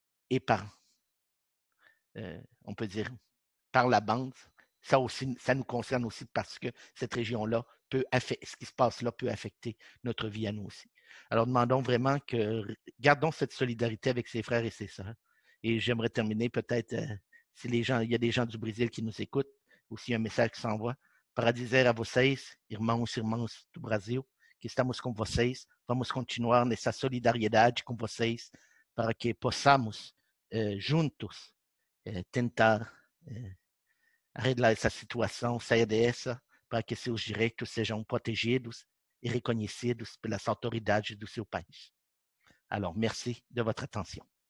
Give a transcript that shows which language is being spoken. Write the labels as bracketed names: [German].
[French] Et on peut dire, par la bande, ça nous concerne aussi parce que cette région-là ce qui se passe là peut affecter notre vie à nous aussi. Alors, demandons vraiment gardons cette solidarité avec ses frères et ses sœurs. Et j'aimerais terminer peut-être, il y a des gens du Brésil qui nous écoutent, aussi un message qui s'envoie. [Portuguese] Para dizer a vocês, irmãos e irmãs do Brasil, que estamos com vocês, vamos continuar nessa solidariedade com vocês, para que possamos juntos tentar arreglar essa situação, sair dessa, para que seus direitos sejam protegidos e reconhecidos pelas autoridades do seu país. [French] Alors, merci de votre attention.